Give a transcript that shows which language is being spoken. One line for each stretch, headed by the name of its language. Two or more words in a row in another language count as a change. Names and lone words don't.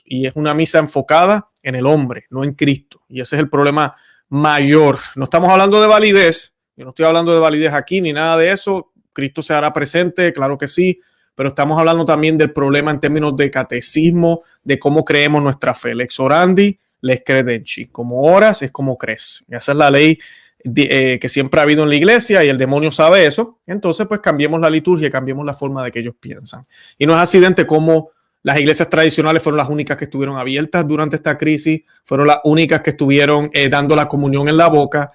Spanish: Y es una misa enfocada en el hombre, no en Cristo. Y ese es el problema mayor. No estamos hablando de validez. Yo no estoy hablando de validez aquí ni nada de eso. Cristo se hará presente, claro que sí. Pero estamos hablando también del problema en términos de catecismo, de cómo creemos nuestra fe.
Latin: Lex orandi, lex credenci.
Spanish: Como oras es como crees. Y esa es la ley que siempre ha habido en la iglesia y el demonio sabe eso. Entonces, pues cambiemos la liturgia, cambiemos la forma de que ellos piensan. Y no es accidente como las iglesias tradicionales fueron las únicas que estuvieron abiertas durante esta crisis, fueron las únicas que estuvieron dando la comunión en la boca.